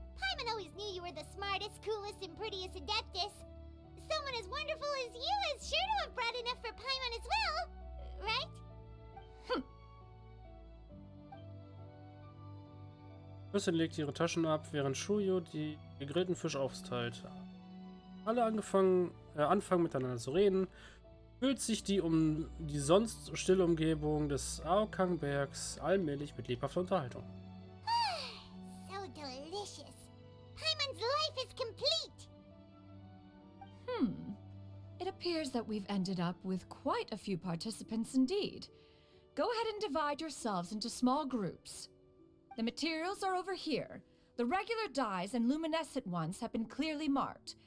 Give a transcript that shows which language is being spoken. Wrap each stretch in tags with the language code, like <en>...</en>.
<en>Paimon always knew you were the smartest, coolest, and prettiest Adeptus. Someone as wonderful as you is sure to have brought enough for Paimon as well, right?</en> <de>Fürstin legt ihre Taschen ab, während Shuyu die gegrillten Fisch aufteilt. Alle anfangen miteinander zu reden, fühlt sich die sonst stille Umgebung des Aokang-Bergs allmählich mit lebhafter Unterhaltung.</de> <en>So delicious. Paimon's life is complete. It appears that we've ended up with quite a few participants indeed. Go ahead and divide yourselves into small groups. The materials are over here. The regular dyes and luminescent ones have been clearly marked.</en>